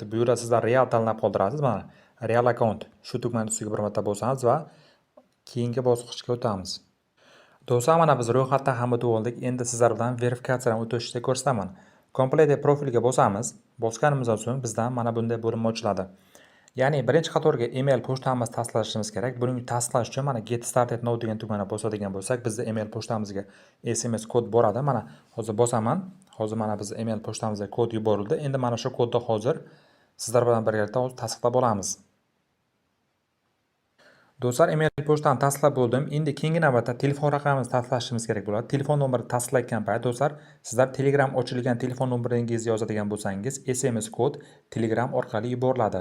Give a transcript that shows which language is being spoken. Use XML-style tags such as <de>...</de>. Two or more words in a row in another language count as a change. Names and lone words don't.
<uz>Bu yerda sizlar real tanlab qoldirasiz. Mana real akkaunt shu tugmani ustiga bir marta bosamiz va keyingi bosqichga o'tamiz. Do'stlar, mana biz ro'yxatdan ham o'tib oldik. Endi sizlar bilan verifikatsiyadan o'tishni ko'rsataman.</uz> <en>Complete profilga</en> <uz>bosamiz. Bosganimizdan so'ng bizdan mana bunday bo'linma ochiladi. Ya'ni birinchi qatorga email pochtamizni tasdiqlashimiz kerak. Buning tasdiqlash uchun mana</uz> <en>get started now</en> <uz>degan tugmani bosadigan bo'lsak, bizda email pochtamizga SMS kod boradi. Mana hozir bosaman. Hozir mana biz email pochtamizga kod yuborildi. Endi mana shu kodni hozir sizlar bilan birgalikda tasdiqlab olamiz. Do'stlar, email pochtani tasdiqlab bo'ldim. Endi keyingi navbatda telefon raqamimizni tasdiqlashimiz kerak bo'ladi. Telefon nomerini tasdiqlayotgan payt do'stlar, sizlar Telegram ochilgan telefon nomeringizni yozadigan bo'lsangiz, SMS kod Telegram orqali yuboriladi.</uz>